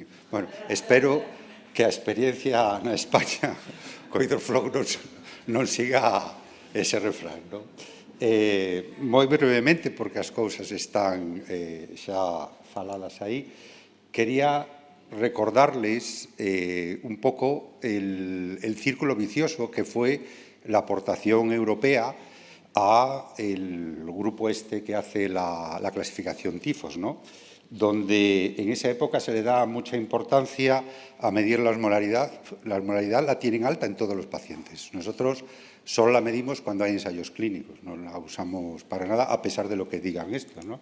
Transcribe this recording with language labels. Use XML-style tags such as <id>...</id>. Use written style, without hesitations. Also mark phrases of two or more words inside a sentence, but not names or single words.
<gl>Bueno, espero que a experiencia na España co hidroflogo non siga ese refrán, non? Moi brevemente, porque as cousas están xa faladas aí, quería recordarles un pouco</gl> <es>el círculo vicioso que fue la aportación europea a el grupo este que hace la clasificación tifos, ¿no? Donde en esa época se le da mucha importancia a medir la osmolaridad. La osmolaridad la tienen alta en todos los pacientes. Nosotros solo la medimos cuando hay ensayos clínicos, no la usamos para nada, a pesar de lo que digan esto, ¿no?</es>